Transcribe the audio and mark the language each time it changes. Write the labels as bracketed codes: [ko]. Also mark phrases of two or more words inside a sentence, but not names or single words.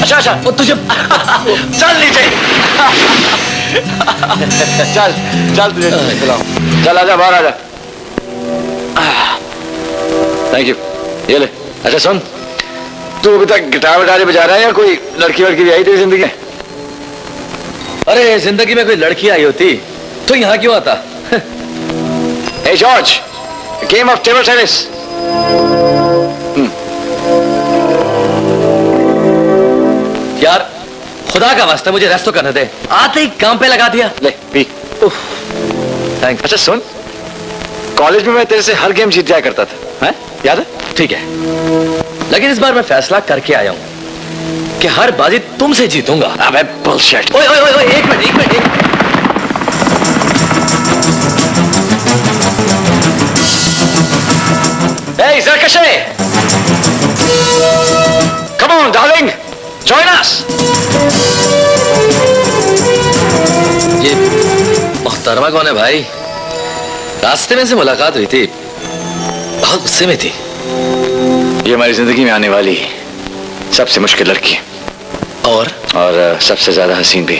[hi] अच्छा और तुझे चल नीचे। चल चल तुझे खिलाऊं। चल आजा, बाहर आजा। [en] thank you, [hi] ये ले। अच्छा सुन, तू अभी तक गिटार विटार बजा रहा है या कोई लड़की वड़की भी आई तेरी जिंदगी में? अरे जिंदगी में कोई लड़की आई होती तो यहाँ क्यों आता? [en] Hey George, a game of table tennis. [hi] यार खुदा का वास्ता मुझे रेस्ट तो करने दे, आते ही काम पे लगा दिया। ले पी। थैंक्स। अच्छा सुन, कॉलेज में मैं तेरे से हर गेम जीत जाया करता था, हैं? याद है? ठीक है, लेकिन इस बार मैं फैसला करके आया हूं कि हर बाजी तुमसे जीतूंगा। अबे बुलशिट। ओए ओए ओए, एक मिनट। Hey, Zarkashe! [en] Come on, darling! Join us! [hi] ये मोहतरमा कौन है भाई? रास्ते में से मुलाकात हुई थी, बहुत गुस्से में थी। ये हमारी जिंदगी में आने वाली सबसे मुश्किल लड़की और सबसे ज्यादा हसीन भी।